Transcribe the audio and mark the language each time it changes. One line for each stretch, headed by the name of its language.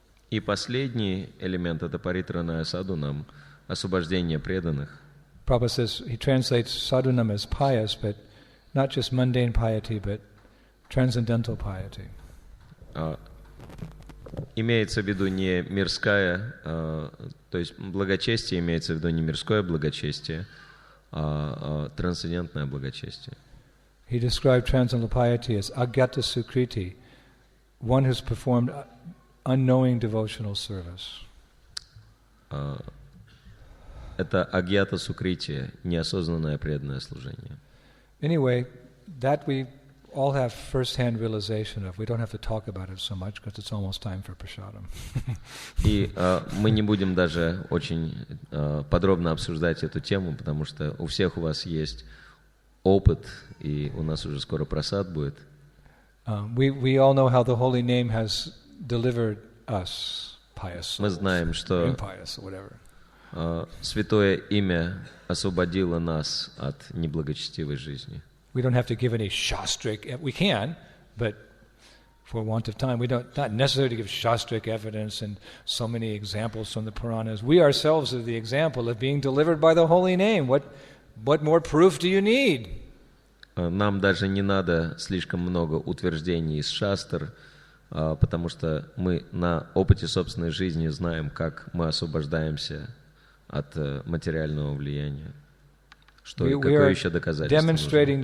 Russian: И последний элемент — это паритраная садхунам, освобождение преданных.
English: Prabhupada says, he translates sadhunam as pious, but not just mundane piety, but transcendental piety.
Russian: Имеется в виду не мирская, то есть благочестие имеется в виду не мирское благочестие, а трансцендентное благочестие.
English: He described transcendental piety as agyata sukriti, one who's performed unknowing devotional service.
Russian: Это агьята сукрития, неосознанное преданное служение.
English: Anyway, that we all have first-hand realization of. We don't have to talk about it so much because it's almost time for prasadam.
Russian: И мы не будем даже очень подробно обсуждать эту тему, потому что у всех у вас есть опыт, и у нас уже скоро прасад будет.
English: We all know how the holy name has delivered us, pious souls,
Russian: Мы знаем, что
English: impious, or whatever.
Russian: Святое имя освободило нас от неблагочестивой жизни.
English: We don't have to give any shastric. We can, but for want of time, we don't not necessarily give shastric evidence and so many examples from the Puranas. We ourselves are the example of being delivered by the holy name. What more proof do you need?
Russian: Нам даже не надо слишком много утверждений из шастр, потому что мы на опыте собственной жизни знаем, как мы освобождаемся от материального влияния. Какое еще доказательство нужно?